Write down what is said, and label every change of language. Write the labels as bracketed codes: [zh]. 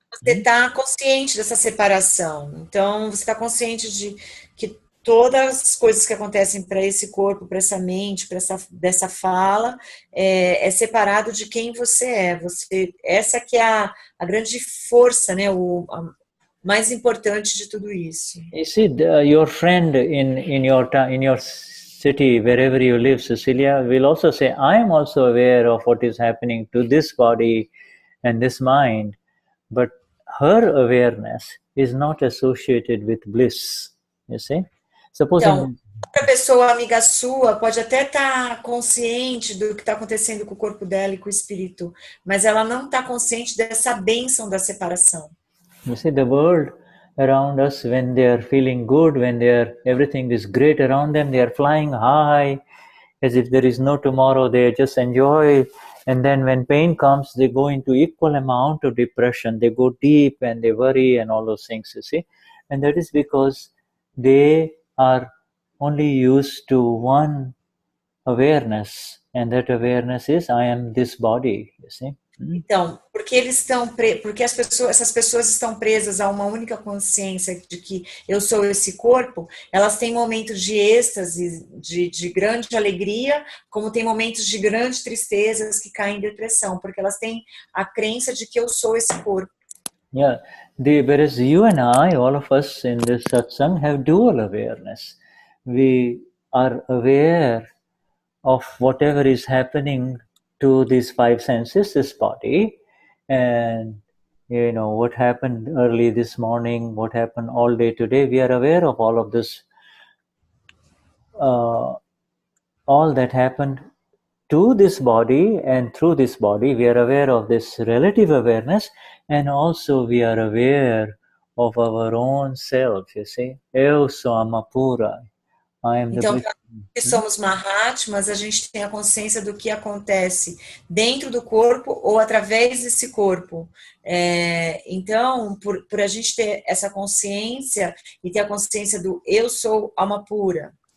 [pt] Você está consciente dessa separação. Então, você está consciente de que todas as coisas que acontecem para esse corpo, para essa mente, dessa fala, é separado de quem você é. Essa que é a grande força, né? A mais importante de tudo isso. [en] You see, your friend in your city, wherever you live, Cecilia, will also say, I am also aware of what is happening to this body and this mind, but her awareness is not associated with bliss. You see? [pt] Então, outra pessoa amiga sua pode até estar consciente do que está acontecendo com o corpo dela e com o espírito, mas ela não está consciente dessa bênção da separação. [en] You see, the world around us, when they are feeling good, when everything is great around them, they are flying high, as if there is no tomorrow. They just enjoy. And then when pain comes, they go into equal amount of depression. They go deep and they worry and all those things, you see. And that is because they are only used to one awareness. And that awareness is, I am this body, you see. [pt] Então, porque essas pessoas estão presas a uma única consciência de que eu sou esse corpo, elas têm momentos de êxtase, de grande alegria, como tem momentos de grande tristezas que caem em depressão, porque elas têm a crença de que eu sou esse corpo. [en] Yeah, whereas you and I, all of us in this satsang, have dual awareness. We are aware of whatever is happening to these five senses, this body, and you know what happened early this morning, what happened all day today. We are aware of all of this, all that happened to this body, and through this body we are aware of this relative awareness, and also we are aware of our own self, you see. [pt] Eu sou Amapura. [en] I am [pt] Então, [en] the... [pt] que somos Mahatmas, a gente tem a consciência do que acontece dentro do corpo ou através desse corpo. Então, por a gente ter essa consciência e ter a consciência do eu sou alma pura.